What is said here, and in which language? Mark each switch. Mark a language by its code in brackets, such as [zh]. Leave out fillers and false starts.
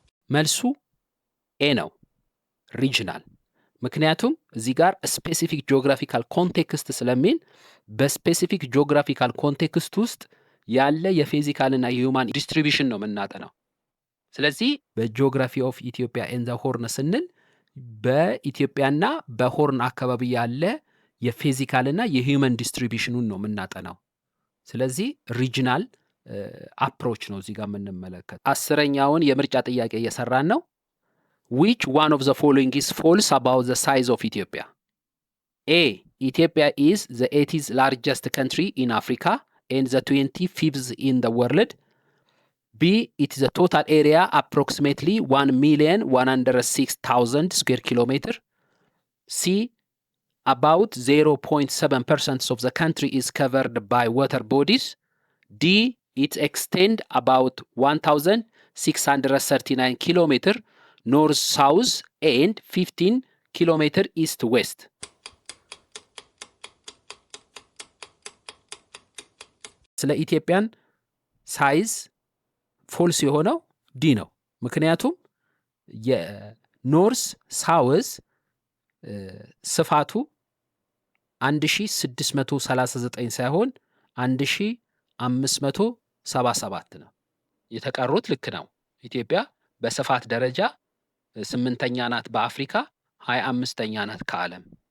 [am] መልሱ ኤ ነው፣ ሪጅናል። ምክንያቱም እዚህ ጋር ስፔሲፊክ ጂኦግራፊካል ኮንቴክስት ስለሚል በስፔሲፊክ ጂኦግራፊካል ኮንቴክስት ውስጥ ያለ የፊዚካልና የሂውማን ዲስትሪቢዩሽን ነው የምናጠናው። ስለዚህ በጂኦግራፊ ኦፍ ኢትዮጵያ ኤንድ ዘ ሆርን ስንል በኢትዮጵያና በሆርን አካባቢ ያለ የፊዚካልና የሂውማን ዲስትሪቢዩሽኑን ነው የምናጠናው። ስለዚህ ሪጅናል አፕሮች ነው እዚህ ጋር የምንመለከት። 10ኛውን የምርጫ ጥያቄ እየሰራን ነው። [en] which one of the following is false about the size of Ethiopia? A, Ethiopia is the 80th largest country in Africa and the 25th in the world. B, it is a total area approximately 1,106,000 square kilometer. C, about 0.7% of the country is covered by water bodies. D, it extends about 1,639 kilometer north-south and 15 kilometer east-west. [am] ስለ ኢትዮጵያን ሳይዝ ፎልስ የሆነው ዲ ነው። ምክንያቱም የኖርስ ሳውዝ ስፋቱ 1639 ሳይሆን 1577 ነው። የተቀሩት ልክ ነው። ኢትዮጵያ በስፋት ደረጃ 8ኛ ናት በአፍሪካ፣ 25ኛ ናት ከዓለም።